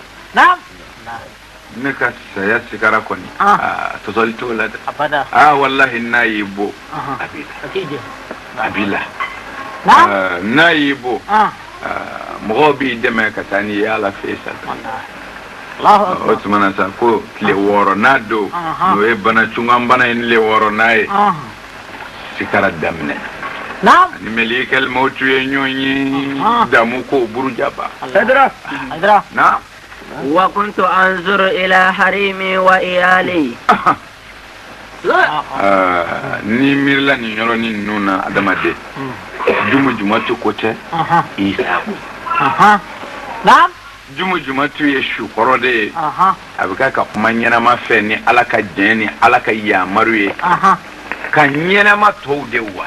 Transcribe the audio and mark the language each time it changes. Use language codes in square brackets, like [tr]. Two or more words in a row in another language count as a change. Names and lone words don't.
[bm] ne ka saya sikara kɔni tɔsɔli t'o la dɛ wallahi n'a y'i bɔ a b'i la n'a y'i bɔ mɔgɔw b'i dɛmɛ ka taa n'i ye ala fɛ sa o tuma na sa ko tile wɔɔrɔnan don n'o ye bana cungan bana ye tile wɔɔrɔnan ye sikara daminɛ ani [ar] ملك الموت [bm] ye ɲɔgɔn ye damu ko burujaba na [ar] وكنت أنظر إلى حريمي وإيالي [bm] ni miirila nin yɔrɔnin ninnu na adamaden jumatu ko tɛ isa jumatu ye su kɔrɔ de ye a bɛ ka kuma ɲɛnama fɛ ni ala ka jɛn ni ala ka yamaru ye ka ɲɛnama tɔw de